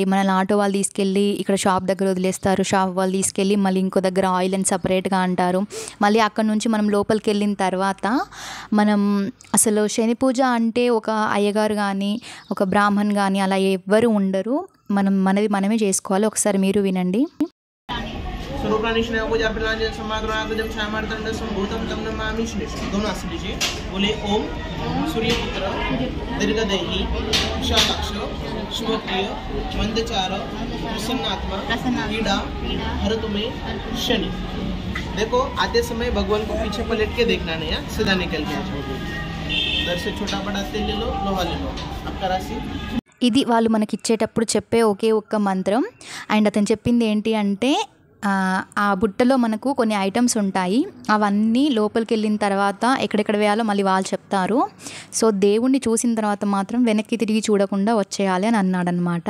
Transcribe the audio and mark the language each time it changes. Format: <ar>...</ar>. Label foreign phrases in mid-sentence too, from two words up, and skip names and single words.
<te>మన ఆటో వాళ్ళు తీసుకెళ్ళి ఇక్కడ షాప్ దగ్గర వదిలేస్తారు, షాప్ వాళ్ళు తీసుకెళ్ళి మళ్ళీ ఇంకో దగ్గర ఆయిల్ అని సపరేట్గా అంటారు. మళ్ళీ అక్కడ నుంచి మనం లోపలికి వెళ్ళిన తర్వాత మనం అసలు శని పూజ అంటే ఒక అయ్యగారు కానీ ఒక బ్రాహ్మణ్ కానీ అలా ఎవ్వరు ఉండరు, మనది మనమే చేసుకోవాలి. ఒకసారి మీరు వినండి.</te> <sa>बोले ओम सूर्यपुत्र दीर्घदेही विशालाक्ष शुभप्रिय मंदचार प्रसन्नात्मा पीड़ा हर तुम्हें शनि।</sa> <hi>देखो आते समय भगवान को पीछे पलट के देखना नहीं है, सीधा निकल के इधर से छोटा बड़ा तेल ले लो, लोहा ले लो, आपका राशि।</hi> <te>ఇది వాళ్ళు మనకి ఇచ్చేటప్పుడు చెప్పే ఒకే ఒక్క మంత్రం. అండ్ అతను చెప్పింది ఏంటి అంటే ఆ బుట్టలో మనకు కొన్ని ఐటమ్స్ ఉంటాయి, అవన్నీ లోపలికి వెళ్ళిన తర్వాత ఎక్కడెక్కడ వేయాలో మళ్ళీ వాళ్ళు చెప్తారు. సో దేవుణ్ణి చూసిన తర్వాత మాత్రం వెనక్కి తిరిగి చూడకుండా వచ్చేయాలి అని అన్నాడనమాట.</te>